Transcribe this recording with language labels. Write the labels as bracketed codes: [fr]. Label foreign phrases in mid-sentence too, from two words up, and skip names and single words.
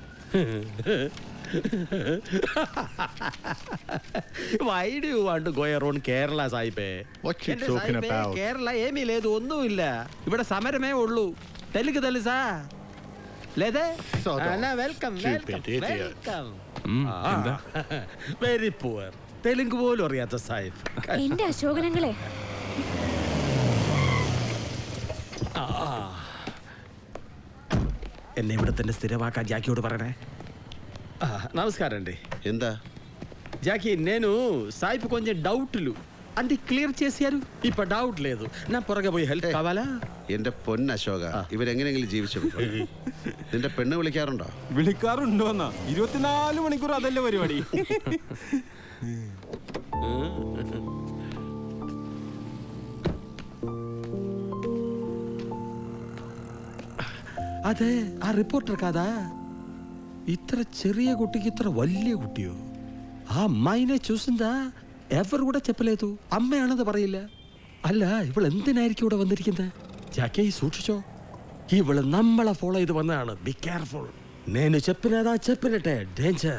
[en] Why do you want to go around Kerala, Saipe? What you talking about? Kerala, [te] ఏమి లేదు [ml] ഒന്നുമില്ല. ഇവിടെ സമരമേ ഉള്ളൂ. [te] తెలుగు తెలుసా. లేదే? [en] welcome welcome. very poor. [ml] തെലുങ്ക് പോലും അറിയാത്ത സാഹിബ്. എന്റെ അശോകനങ്ങളെ. എന്നെ ഇവിടെ തന്നെ സ്ഥിരമാക്കാൻ ജാക്കിയോട് പറയണേ. [te] నమస్కారం అండి. ఎంత జాకీ నేను సాయిపు కొంచెం డౌట్లు అంటే క్లియర్ చేశారు. ఇప్పుడు డౌట్ లేదు. నా పొరగా పోయి హెల్ప్ కావాలా? [ml] എന്റെ പൊന്ന് അശോക, ഇവരെങ്ങനെയെങ്കിലും ജീവിച്ചു. നിന്റെ പെണ്ണ് വിളിക്കാറുണ്ടോ? വിളിക്കാറുണ്ടോ എന്നാ? 24 മണിക്കൂർ അതല്ലേ പരിപാടി. അതെ, ആ റിപ്പോർട്ടർ കാതാ. ഇത്ര ചെറിയ കുട്ടിക്ക് ഇത്ര വലിയ കുട്ടിയോ? ആ അമ്മായിനെ [te] చూసిందా? ఎవరు కూడా చెప్పలేదు. [ml] അമ്മയാണെന്ന് പറയില്ല. അല്ല, ഇവൾ എന്തിനായിരിക്കും ഇവിടെ വന്നിരിക്കുന്നത്? ജാക്കി സൂക്ഷിച്ചോ, ഇവള് നമ്മളെ ഫോളോ ചെയ്ത് വന്നതാണ്. [en] Be careful. [te] నేను చెప్పినదా చెప్పినట్టే. డేంజర్.